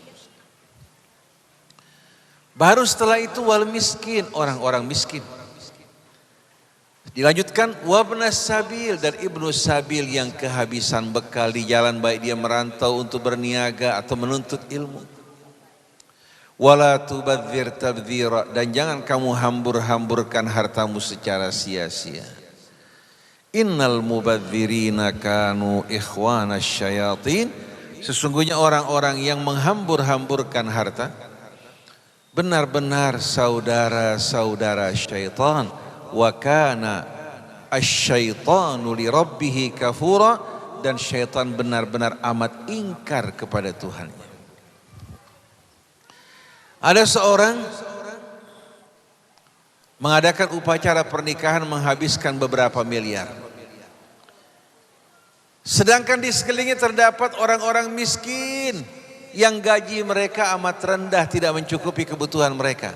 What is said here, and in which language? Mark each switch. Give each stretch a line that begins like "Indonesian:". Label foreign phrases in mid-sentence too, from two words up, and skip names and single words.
Indonesian: Baru setelah itu
Arabic: والمساكين,
Indonesian: orang-orang miskin. Dilanjutkan
Arabic: وابن السبيل,
Indonesian: dan ibnu sabil yang kehabisan bekal di jalan, baik dia merantau untuk berniaga atau menuntut ilmu.
Arabic: ولا تبذر تبذيرا,
Indonesian: dan jangan kamu hambur-hamburkan hartamu secara sia-sia.
Arabic: إن المبذرين كانوا إخوان الشياطين,
Indonesian: sesungguhnya orang-orang yang menghambur-hamburkan harta benar-benar saudara-saudara syaitan.
Arabic: وكان الشيطان لربه كفورا,
Indonesian: dan syaitan benar-benar amat ingkar kepada Tuhannya. Ada seorang mengadakan upacara pernikahan menghabiskan beberapa miliar. Sedangkan di sekelilingnya terdapat orang-orang miskin yang gaji mereka amat rendah, tidak mencukupi kebutuhan mereka.